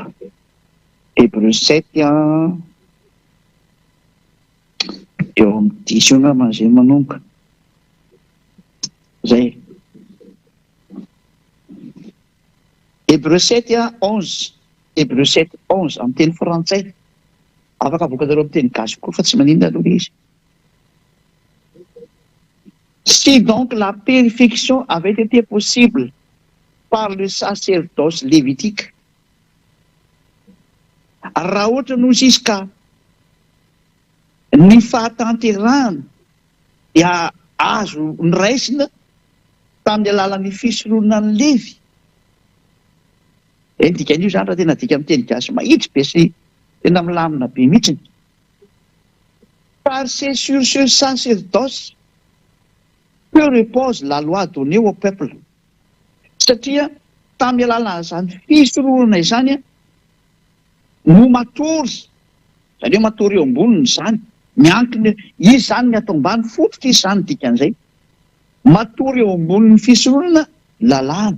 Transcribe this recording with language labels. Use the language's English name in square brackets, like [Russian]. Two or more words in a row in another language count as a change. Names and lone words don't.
[Malagasy] Hébreu 7 eo amin'ny 10 eo angamba izay manomboka. Zay. Hébreu 7:11. Hébreu 7:11 amin'ny teny frantsay. Afaka avoakanareo amin'ny teny gasy koa fa tsy maninona aloha izy. [French] Si donc la purification avait été possible par le sacerdoce lévitique, [Malagasy] raha ohatra nozy izy ka ny fahatanterahana dia azo niraisina tamin'ny alalan'ny fisoroana ny Levy. Dikan'io zany raha tena dika amin'ny teny gasy mahitsy be sy tena milamina be mihitsiny. [French] Car c'est sur ce sacerdoce que repose la loi donnée au peuple. [Malagasy] Satria tamin'ny alalan'izany fisoroana izany no matory, zany hoe matory eo amboniny zany, miankina izy zany ny atao ambany fototra izy zany dikan'izay. Matory eo amboniny fisoroana lalàna.